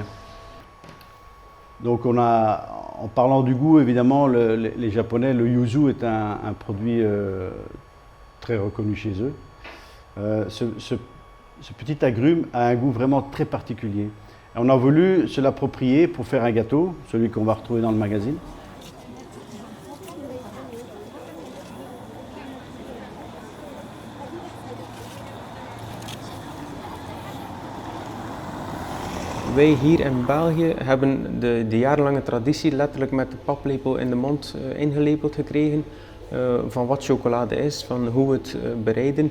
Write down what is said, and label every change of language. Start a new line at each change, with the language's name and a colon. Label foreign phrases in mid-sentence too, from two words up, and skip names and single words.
French: Donc on a, en parlant du goût, évidemment, les Japonais, le yuzu est un produit très reconnu chez eux. Ce petit agrume a un goût vraiment très particulier. On a voulu se l'approprier pour faire un gâteau, celui qu'on va retrouver dans le magazine.
Dutch: Wij hier in België hebben de jarenlange traditie letterlijk met de paplepel in de mond ingelepeld gekregen van wat chocolade is, van hoe we het bereiden.